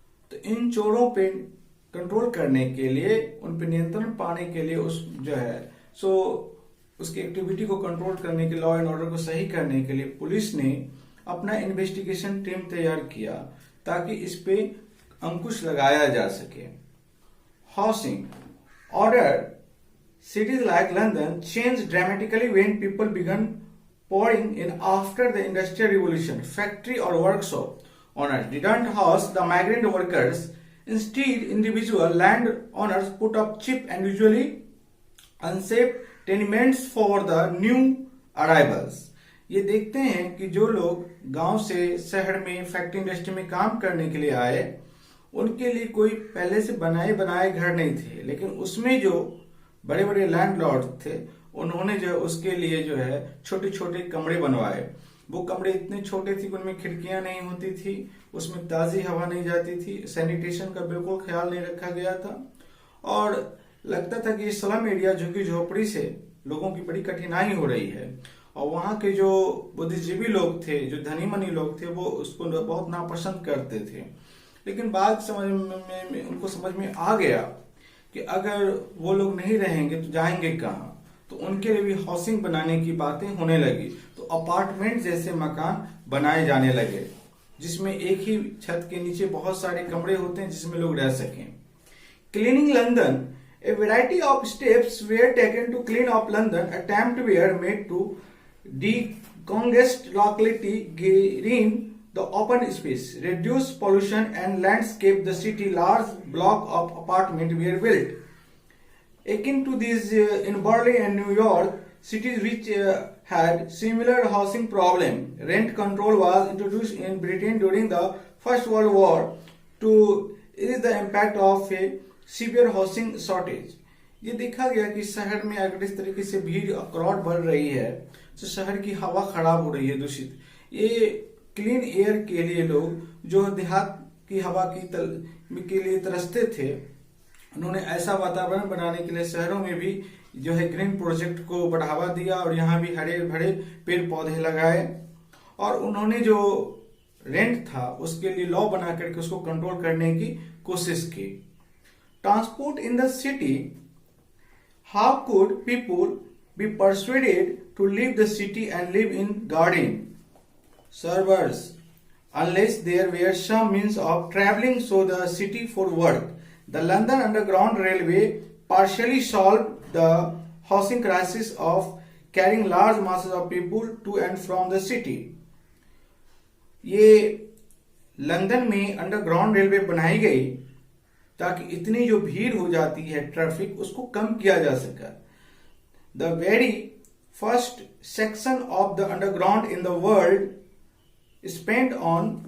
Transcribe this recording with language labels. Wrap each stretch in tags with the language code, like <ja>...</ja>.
<hi>तो इन चोरों पे कंट्रोल करने के लिए, उन पे नियंत्रण पाने के लिए उस जो है उसकी एक्टिविटी को कंट्रोल करने के, लॉ एंड ऑर्डर को सही करने के लिए पुलिस ने अपना इन्वेस्टिगेशन टीम तैयार किया ताकि इस पे अंकुश लगाया जा सके।</hi> <en>Housing order cities like London changed dramatically when people began pouring in after the Industrial Revolution. Factory or workshop owners didn't house the migrant workers. Instead, individual land owners put up cheap and usually unsafe tenements for the new arrivals.</en> <hi>ये देखते हैं कि जो लोग गांव से शहर में फैक्ट्री इंडस्ट्री में काम करने के लिए आए, उनके लिए कोई पहले से बनाए घर नहीं थे, लेकिन उसमें जो बड़े बड़े लैंडलॉर्ड थे उन्होंने जो उसके लिए जो है छोटे छोटे कमरे बनवाए। वो कमरे इतने छोटे थे कि उनमें खिड़कियां नहीं होती थी, उसमें ताजी हवा नहीं जाती थी, सैनिटेशन का बिल्कुल ख्याल नहीं रखा गया था और लगता था कि ये स्लम एरिया झुग्गी झोपड़ी से लोगों की बड़ी कठिनाई हो रही है। और वहां के जो बुद्धिजीवी लोग थे, जो धनी मनी लोग थे, वो उसको बहुत नापसंद करते थे। लेकिन बाद समझ में उनको समझ में आ गया कि अगर वो लोग नहीं रहेंगे तो जाएंगे कहाँ, तो उनके लिए भी हाउसिंग बनाने की बातें होने लगी। तो अपार्टमेंट जैसे मकान बनाए जाने लगे जिसमें एक ही छत के नीचे बहुत सारे कमरे होते हैं जिसमें लोग रह सकें।</hi> <en>Cleaning London, a variety of steps were taken to clean up London. Attempts were made to decongest locality, green the open space, reduce pollution and landscape the city. Large block of apartments were built. Akin to these in Berlin and New York, cities which had similar housing problem. Rent control was introduced in Britain during the First World War to ease the impact of a severe housing shortage.</en> <hi>ये देखा गया कि शहर में अगर इस तरीके से भीड़ क्राउड बढ़ रही है तो शहर की हवा खराब हो रही है, दूषित। ये क्लीन एयर के लिए लोग जो देहात की हवा के लिए तरसते थे, उन्होंने ऐसा वातावरण बनाने के लिए शहरों में भी जो है ग्रीन प्रोजेक्ट को बढ़ावा दिया और यहाँ भी हरे भरे पेड़ पौधे लगाए। और उन्होंने जो रेंट था उसके लिए लॉ बना करके उसको कंट्रोल करने की कोशिश की।</hi> <en>Transport in the city. How could people be persuaded to leave the city and live in garden suburbs unless there were some means of traveling through the city for work? The London Underground Railway partially solved the housing crisis of carrying large masses of people to and from the city.</en> <hi>ये London में underground railway बनाई गई ताकि इतनी जो भीड़ हो जाती है ट्रैफिक, उसको कम किया जा सका।</hi> <en>the very first section of the underground in the world spent on</en>